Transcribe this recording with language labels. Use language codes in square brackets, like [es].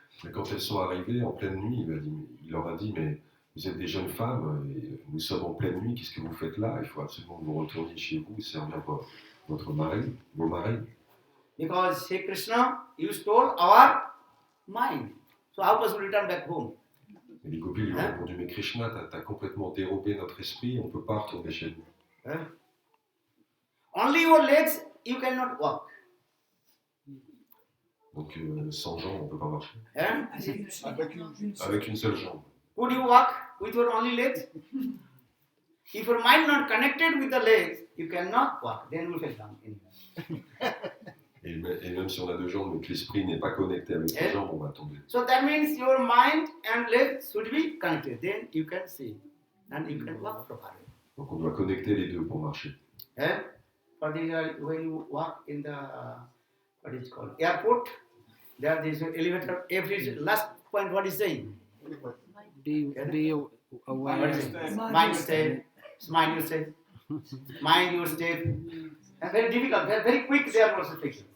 [fr] Mais quand elles sont arrivées en pleine nuit, il leur a dit, mais vous êtes des jeunes femmes, et nous sommes en pleine nuit, qu'est-ce que vous faites là? Il faut absolument que vous retourniez chez vous et servir votre mari, vos maris. [en] Because hey Krishna, you stole our mind. So how possible to return back home? [fr] Et les gopis lui ont répondu, mais Krishna, t'as complètement dérobé notre esprit, on ne peut pas retourner chez nous. [en] Only your legs, you cannot walk. [fr] Donc sans jambes, on ne peut pas marcher. Hein? Avec une seule jambe. [en] Could you walk with your only legs? If your mind not connected with the legs, you cannot walk. Then you will fall down anyway. [fr] Et même si on a deux jambes, mais que l'esprit n'est pas connecté avec les jambes, on va tomber. [en] So that means your mind and legs should be connected. Then you can see and you can walk properly. [fr] Donc on doit connecter les deux pour marcher. [en] For the, when you walk in the what is it called airport, there is an elevator. Every last point, what is saying? Be aware. Mind your step. Mind your step. Mind your step. And very difficult. Very, very quick. They are also fixing.